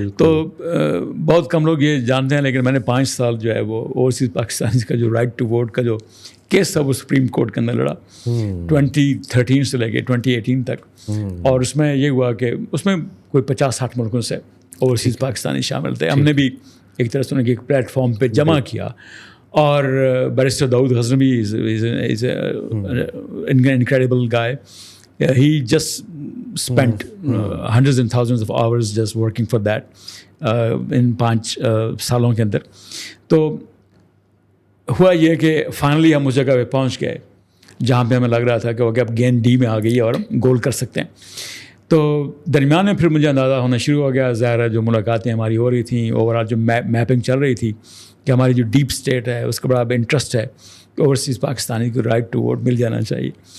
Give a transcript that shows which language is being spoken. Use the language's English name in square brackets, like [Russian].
[Urdu] تو بہت کم لوگ یہ جانتے ہیں، لیکن میں نے 5 سال جو ہے وہ اوورسیز پاکستانیز کا جو رائٹ ٹو ووٹ کا جو کیس تھا وہ سپریم کورٹ کے اندر لڑا 2013 سے لے کے 2018 تک. اور اس میں یہ ہوا کہ اس میں کوئی 50-60 ملکوں سے اوورسیز پاکستانی شامل تھے. ہم نے بھی ایک طرح سے انہیں ایک پلیٹ فارم پہ جمع کیا. اور barrister Dawood Ghaznavi [English] Is incredible guy. He just spent hundreds and thousands of hours just working for that in [Urdu] 5 سالوں کے اندر. تو ہوا یہ کہ فائنلی ہم اس جگہ پہ پہنچ گئے جہاں پہ ہمیں لگ رہا تھا کہ اب گیم ڈی میں آ گئی ہے اور ہم گول کر سکتے ہیں. تو درمیان میں پھر مجھے اندازہ ہونا شروع ہو گیا، ظاہر ہے جو ملاقاتیں ہماری ہو رہی تھیں، اوور آل جو میپنگ چل رہی تھی کہ ہماری جو ڈیپ اسٹیٹ ہے اس کا بڑا انٹرسٹ ہے کہ اوورسیز پاکستانی کو رائٹ ٹو ووٹ مل جانا چاہیے.